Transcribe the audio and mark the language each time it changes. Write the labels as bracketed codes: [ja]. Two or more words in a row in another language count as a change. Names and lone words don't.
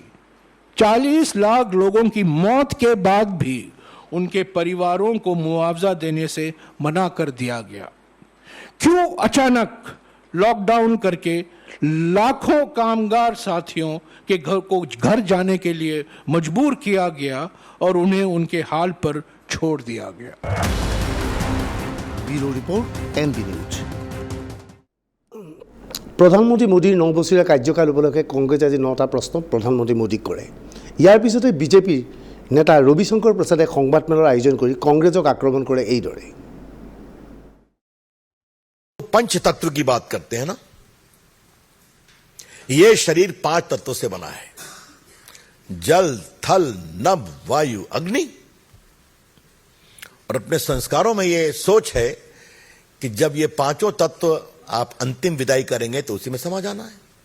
[hi] 40 लाख लोगों की मौत के बाद भी उनके परिवारों को मुआवजा देने से मना कर दिया गया। क्यों अचानक लॉकडाउन करके लाखों कामगार साथियों के घर जाने के लिए मजबूर किया गया और उन्हें उनके हाल पर छोड़ दिया गया। [en] bureau report NB News. [as] প্ৰধানমন্ত্ৰী মোদীৰ 9 বছৰীয়া কাৰ্যকাল উপলক্ষে কংগ্ৰেছে আজি 9টা প্ৰশ্ন প্ৰধানমন্ত্ৰী মোদীক কৰে। ইয়াৰ পিছতে বিজেপিৰ নেতা ৰবিশংকৰ প্ৰসাদে সংবাদমেলৰ আয়োজন কৰি কংগ্ৰেছক আক্ৰমণ কৰে এইদৰে। [hi] पंच तत्व की बात करते हैं ना, ये शरीर 5 तत्वों से बना है, जल थल नभ वायु अग्नि। और अपने संस्कारों में ये सोच है कि जब ये 5 तत्व आप अंतिम विदाई करेंगे तो उसी में समा जाना है।